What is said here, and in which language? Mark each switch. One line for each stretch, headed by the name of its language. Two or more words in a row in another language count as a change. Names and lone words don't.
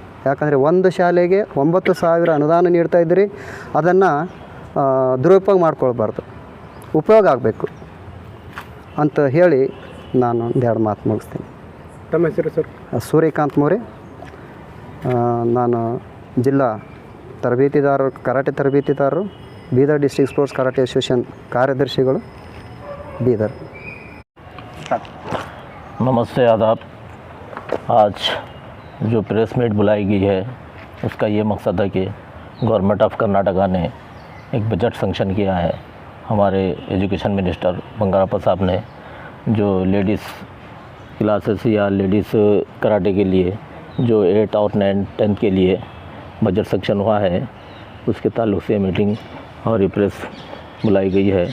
Kannada: ಯಾಕಂದರೆ ಒಂದು ಶಾಲೆಗೆ 9,000 ಅನುದಾನ ನೀಡ್ತಾ ಇದ್ದೀರಿ, ಅದನ್ನು ದುರುಪಯೋಗ ಮಾಡ್ಕೊಳ್ಬಾರ್ದು, ಉಪಯೋಗ ಆಗಬೇಕು ಅಂತ ಹೇಳಿ ನಾನು ಒಂದೆರಡು ಮಾತು ಮುಗಿಸ್ತೀನಿ. ತಮ್ಮ ಹೆಸರು ಸರ್? ಸೂರ್ಯಕಾಂತ್ ಮೋರೆ. ನಾನು ಜಿಲ್ಲಾ ತರಬೇತಿದಾರರು, ಕರಾಟೆ ತರಬೇತಿದಾರರು, ಬೀದರ್ ಡಿಸ್ಟ್ರಿಕ್ಟ್ ಸ್ಪೋರ್ಟ್ಸ್ ಕರಾಟೆ ಅಸೋಸಿಯೇಷನ್ ಕಾರ್ಯದರ್ಶಿಗಳು, ಬೀದರ್.
Hindi: स्टार्ट। नमस्ते, आदाब। आज जो
English: press meet
Hindi: बुलाई गई है उसका ये मकसद है कि गवर्नमेंट ऑफ कर्नाटका ने एक
English: budget sanction
Hindi: किया है। हमारे
English: education minister
Hindi: बंगारप्पा साहब ने जो
English: ladies classes
Hindi: या
English: ladies karate
Hindi: के लिए जो 8 और 9, 10 के लिए
English: budget sanction
Hindi: हुआ है, उसके ताल्लुक़ से मीटिंग और ये प्रेस बुलाई गई है।